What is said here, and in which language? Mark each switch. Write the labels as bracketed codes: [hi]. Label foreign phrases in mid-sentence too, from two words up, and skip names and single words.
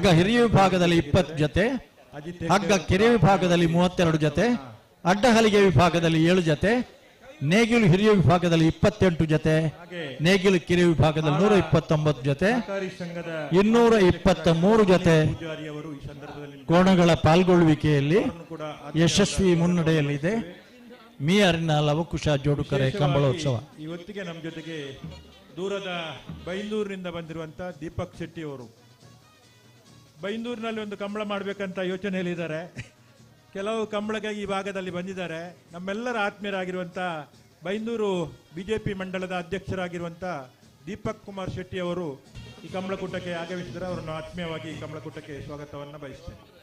[kn] ಹಿರಿಯ ವಿಭಾಗದಲ್ಲಿ 20 ಜತೆ, ಹಗ್ಗ ಕಿರಿಯ ವಿಭಾಗದಲ್ಲಿ 32 ಜತೆ, ಅಡ್ಡಹಲಿಗೆ ವಿಭಾಗದಲ್ಲಿ 7 ಜತೆ, ನೇಗಿಲು ಹಿರಿಯ ವಿಭಾಗದಲ್ಲಿ 28 ಜತೆ, ನೇಗಿಲು ಕಿರಿಯ ವಿಭಾಗದಲ್ಲಿ 129 ಜತೆ, 223 ಜತೆ ಕೋಣಗಳ ಪಾಲ್ಗೊಳ್ಳುವಿಕೆಯಲ್ಲಿ ಯಶಸ್ವಿ ಮುನ್ನಡೆಯಲ್ಲಿದೆ ಮಿಯಾರಿನ ಲವಕುಶ ಜೋಡುಕರೆ ಕಂಬಳೋತ್ಸವ. ಇವತ್ತಿಗೆ ನಮ್ಮ ಜೊತೆಗೆ ದೂರದ ಬೈಂದೂರಿನಿಂದ ಬಂದಿರುವಂತ ದೀಪಕ್ ಶೆಟ್ಟಿ ಅವರು ಬೈಂದೂರಿನಲ್ಲಿ ಒಂದು ಕಂಬಳ ಮಾಡಬೇಕಂತ ಯೋಚನೆಯಲ್ಲಿದ್ದಾರೆ. ಕೆಲವು ಕಂಬಳಗಾಗಿ ಈ ಭಾಗದಲ್ಲಿ ಬಂದಿದ್ದಾರೆ. ನಮ್ಮೆಲ್ಲರ ಆತ್ಮೀಯರಾಗಿರುವಂಥ ಬೈಂದೂರು BJP ಮಂಡಲದ ಅಧ್ಯಕ್ಷರಾಗಿರುವಂಥ ದೀಪಕ್ ಕುಮಾರ್ ಶೆಟ್ಟಿ ಅವರು ಈ ಕಂಬಳಕೂಟಕ್ಕೆ ಆಗಮಿಸಿದರೆ ಅವರನ್ನು ಆತ್ಮೀಯವಾಗಿ ಈ ಕಂಬಳಕೂಟಕ್ಕೆ ಸ್ವಾಗತವನ್ನು ಬಯಸ್ತೇನೆ.